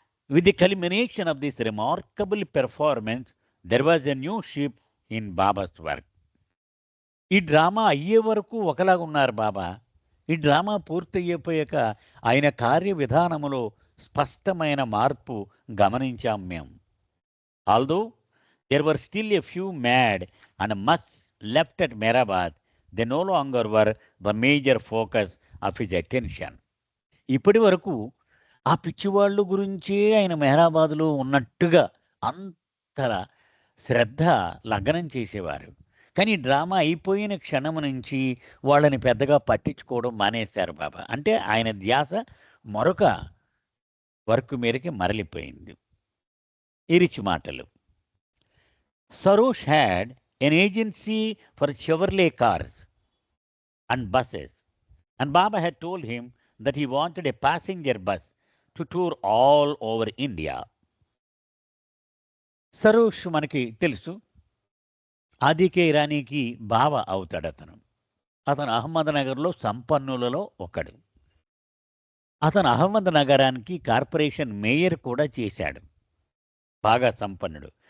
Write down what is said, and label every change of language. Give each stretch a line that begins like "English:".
English: With the culmination of this remarkable performance there was a new ship in Baba's work.
Telugu: ఈ drama అయ్యే వరకు ఒకలాగా ఉన్నారు బాబా. ఈ డ్రామా పూర్తయిపోయాక ఆయన కార్య విధానములో స్పష్టమైన మార్పు గమనించాం మేము.
English: Although there were still a few mad and much left at Mehrabad, they no longer were the major focus of his attention.
Telugu: ఇప్పటి వరకు ఆ పిచ్చివాళ్ళు గురించే ఆయన మెహరాబాద్లో ఉన్నట్టుగా అంత శ్రద్ధ లగ్నం చేసేవారు. కానీ డ్రామా అయిపోయిన క్షణం నుంచి వాళ్ళని పెద్దగా పట్టించుకోవడం మానేశారు బాబా. అంటే ఆయన ధ్యాస మరొక వర్క్ మీదకి మరలిపోయింది. ఇరిచి మాటలు.
English: Sarosh had an agency for Chevrolet cars and buses, and Baba had told him that he wanted a passenger bus to tour all over India.
Telugu: Sarosh మనకి తెలుసు, ఆదికే ఇరానీకి బావ అవుతాడు అతను. అతను అహ్మద్ నగర్లో సంపన్నులలో ఒకడు. అతను అహ్మద్ నగరానికి కార్పొరేషన్ మేయర్ కూడా చేశాడు. బాగా సంపన్నుడు.